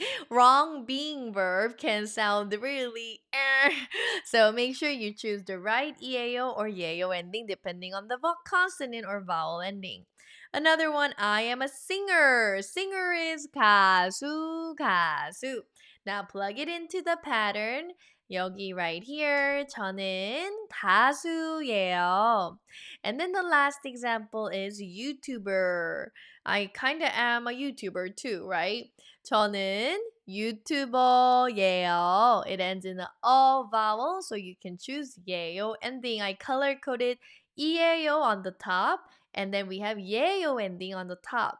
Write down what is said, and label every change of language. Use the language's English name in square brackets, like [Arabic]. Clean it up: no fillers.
[English] Wrong being verb can sound really So make sure you choose the right EAO or YAO ending depending on the consonant or vowel ending. Another one, I am a singer. Singer is 가수, 가수. Now plug it into the pattern. [Korean] 여기 [English] right here, [Korean] 저는 가수예요. [English] And then the last example is YouTuber. I kind of am a YouTuber too, right? [Korean] 저는 유튜버예요. [English] It ends in a O vowel, so you can choose 예요 ending. I color coded 이에요 on the top, and then we have 예요 ending on the top.